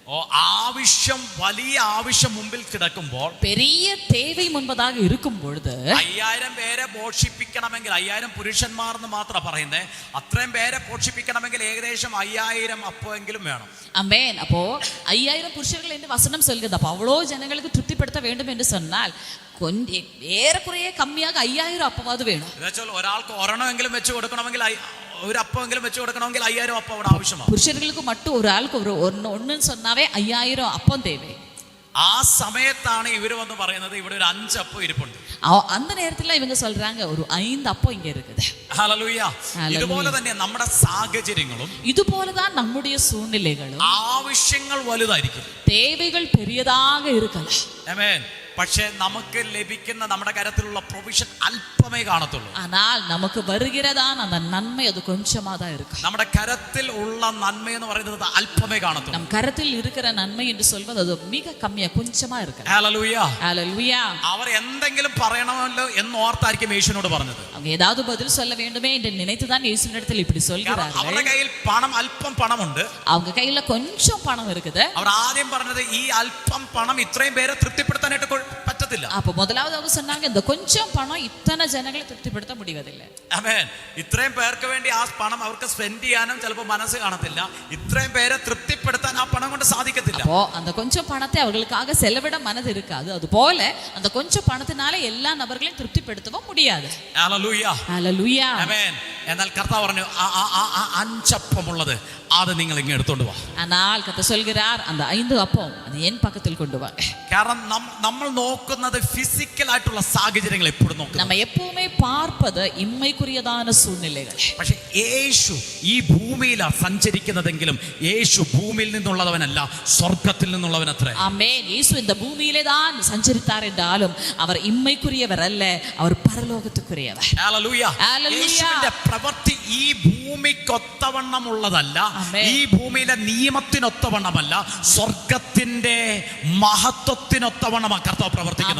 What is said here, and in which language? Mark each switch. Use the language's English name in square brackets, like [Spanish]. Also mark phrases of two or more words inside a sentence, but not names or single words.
[Malayalam] ആവശ്യം, വലിയ ആവശ്യം മുമ്പിൽ കിടക്കുമ്പോൾ, [Tamil] பெரிய தேவை முன்பதாக இருக்கும் பொழுது [Malayalam] 5000 പേരെ പോഷിപ്പിക്കണമെങ്കിൽ, 5000 പുരുഷന്മാർ എന്ന് മാത്രം പറയുന്നത്, അത്രയും പേരെ പോഷിപ്പിക്കണമെങ്കിൽ ഏകദേശം 5000 അപ്പമെങ്കിലും വേണം. [Tamil] ஆமென். அப்போ 5000 புருஷர்கள் என்று வசனம் சொல்கிறது. அப்போ அவ்வளோ ஜனங்களுக்கு திருப்திப்படுத்த வேண்டும் என்று சொன்னால் கொஞ்சம் ஏறக்குறைய கம்மியாக 5000 அப்பவாது வேணும். [Malayalam] എന്നുവെച്ചാൽ ഒരാൾക്ക് ഒരെണ്ണമെങ്കിലും വെച്ച് കൊടുക്കണമെങ്കിൽ, ഒരു അപ്പമെങ്കിലും വെച്ച് കൊടുക്കണമെങ്കിൽ 5000 അപ്പം അവിടെ ആവശ്യമാണ്. [Tamil] புருஷர்களுக்கு மட்டும் ஒரு ஆளுக்கு ஒன்னு சொன்னாவே 5000 அப்பம் தேவை. [Malayalam] ആ സമയത്താണ് ഇവർ വന്ന് പറയുന്നത്, ഇവിടെ ഒരു 5 അപ്പം ഇരിപ്പുണ്ട്. [Tamil] அந்த நேரத்துல இவங்க சொல்றாங்க, ஒரு 5 அப்பம் இங்க இருக்குது. [Malayalam] ഹല്ലേലൂയ. ഇതുപോലെ തന്നെ നമ്മുടെ സാഹചര്യങ്ങളും [Tamil] இதுபோலதான் நம்முடைய சூழ்நிலைகளும், [Malayalam] ആവശ്യങ്ങൾ വലുതായിരിക്കും, [Tamil] தேவைகள் பெரியதாக இருக்கலாம். [Malayalam] ആമേൻ. പക്ഷേ നമുക്ക് ലഭിക്കുന്ന നമ്മുടെ കരത്തിലുള്ള പ്രൊവിഷൻ അല്പമേ കാണത്തുള്ളൂ. [Tamil] ஆனால் நமக்கு வருகிறதான அந்த நன்மை அது கொஞ்சமா தான் இருக்கும். [Malayalam] നമ്മുടെ കരത്തിൽ ഉള്ള നന്മ എന്ന് പറയുന്നത് അല്പമേ കാണത്തുള്ളൂ. [Tamil] நம் கரத்தில் இருக்கிற நன்மை என்று சொல்வது அது மிக கம்மியா கொஞ்சமா இருக்கு. [Malayalam] ഹല്ലേലൂയ. [Tamil] ஹல்லேலூயா. [Malayalam] അവർ എന്തെങ്കിലും പറയണമല്ലോ എന്ന് ഓർത്തായിരിക്കും യേശുവിനോട് പറഞ്ഞത്. [Tamil] அவங்க ஏதாவது பதில் சொல்ல வேண்டுமே என்று நினைத்துதான் இயேசுவினிடத்தில் இப்படி சொல்கிறார்கள். [Malayalam] അവരുടെ കയ്യിൽ അല്പം പണമുണ്ട്. [Tamil] அவங்க கையில கொஞ்சம் பணம் இருக்குது. [Malayalam] അവർ ആദ്യം പറഞ്ഞത്, ഈ അല്പം പണം ഇത്രയും പേരെ തൃപ്തിപ്പെടുത്താനായിട്ട് പറ്റത്തില്ല. [Tamil] அப்ப முதலாவது அவங்க சொன்னாங்க, இந்த கொஞ்சம் பணம் இத்தனை ஜனங்களை திருப்திப்படுத்த முடிவதில்லை. [Malayalam] ആമേൻ. ഇത്രയും പേർക്ക് വേണ്ടി ആ പണം അവർക്ക് സ്പെൻഡ് ചെയ്യാനും ചിലപ്പോൾ മനസ്സ് കാണത്തില്ല. ഇത്രയും പേരെ തൃപ്തിപ്പെടുത്താൻ ആ പണം കൊണ്ട് സാധിക്കത്തില്ല. [Tamil] அப்போ அந்த கொஞ்சம் பணத்தை அவர்களுக்காக செலவிட மனது இருக்காது. அதுபோல அந்த கொஞ்சம் பணத்தினால எல்லா நபர்களையும் திருப்திப்படுத்தவும் முடியாது. [Malayalam] ഹല്ലേലൂയ. [Tamil] ஹல்லேலூயா. [Malayalam] ആമേൻ. എന്നാൽ കർത്താവ് പറഞ്ഞു അഞ്ചപ്പമുള്ളത് അത് നിങ്ങൾ ഇങ്ങ് എടുത്തോണ്ട് വാ. [Tamil] ஆனால் கர்த்தர் சொல்கிறார் அந்த 5 அப்பம் அது என் பக்கத்தில் கொண்டு வா. [Malayalam] കാരണം നമ്മൾ നോക്കുന്നത് ഫിസിക്കൽ ആയിട്ടുള്ള സാഹചര്യങ്ങൾ എപ്പോഴും നോക്കും. [Tamil] நம்ம எப்பவுமே பார்ப்பது இம்மைக்குரியதான சூழ்நிலைகள். [Malayalam] പക്ഷേ യേശു ഈ ഭൂമിയിലാണ് സഞ്ചരിക്കുന്നതെങ്കിലും യേശു ഭൂമിയിൽ നിന്നുള്ളവനല്ല, സ്വർഗ്ഗത്തിൽ നിന്നുള്ളവനത്രേ. [Tamil] ஆமென். இயேசு இந்த பூமியிலே தான் சஞ்சரித்தார் என்றாலும் அவர் இம்மைக்குரியவர் அல்ல, அவர் பரலோகத்துக்குரியவர். [Malayalam] ഹല്ലേലൂയ. യേശുവിന്റെ പ്രവൃത്തി ഈ ഭൂമിക്കൊത്തവണ്ണമുള്ളതല്ല, ഈ ഭൂമിയിലെ നിയമത്തിനൊത്തവണ്ണമല്ല, സ്വർഗത്തിന്റെ മഹത്വത്തിനൊത്തവണ്ണമാണ് കർത്താവ് പ്രവർത്തിക്കുന്നത്.